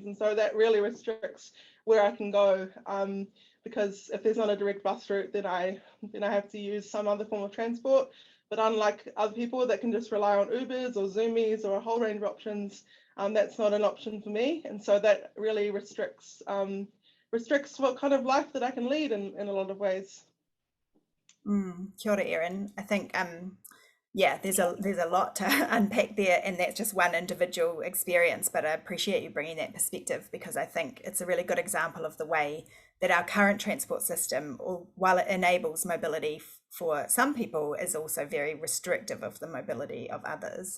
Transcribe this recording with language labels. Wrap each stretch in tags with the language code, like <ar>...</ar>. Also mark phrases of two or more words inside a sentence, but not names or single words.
<en>And so that really restricts where I can go, because if there's not a direct bus route, then I have to use some other form of transport. But unlike other people that can just rely on Ubers or Zoomies or a whole range of options, that's not an option for me. And so that really restricts what kind of life that I can lead in a lot of ways.</en> <mi>Kia ora, Erin.</mi> <en>I think yeah, there's a lot to unpack there, and that's just one individual experience, but I appreciate you bringing that perspective, because I think it's a really good example of the way that our current transport system, while it enables mobility for some people, is also very restrictive of the mobility of others.</en>